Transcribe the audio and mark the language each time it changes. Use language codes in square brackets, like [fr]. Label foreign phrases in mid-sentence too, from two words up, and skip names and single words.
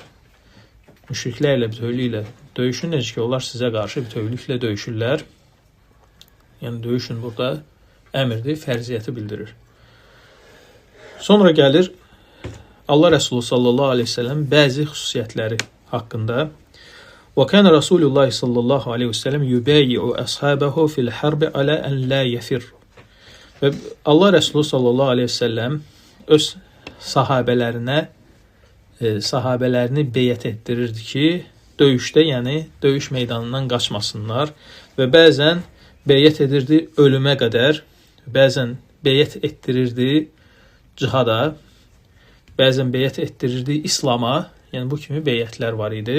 [az] Müşriklərlə bütövlüklə döyüşün, necə ki onlar sizə qarşı bütövlüklə döyüşürlər. Yəni döyüşün burada əmrdir, fərziyyəti bildirir. Sonra gəlir Allah Resulü [ar] صلى الله عليه وسلم [az] bəzi xüsusiyyətləri haqqında. [ar] Və كان رسول الله صلى الله عليه وسلم يبايع أصحابه في الحرب على أن لا يفر. [az] Və Allah Resulü [ar] صلى الله عليه وسلم [az] öz sahabələrini beyət etdirirdi ki, döyüşdə, yəni döyüş meydanından qaçmasınlar və bəzən beyət edirdi ölümə qədər, bəzən beyət etdirirdi cihada, bəzən beyət etdirirdi İslama, yəni bu kimi beyətlər var idi.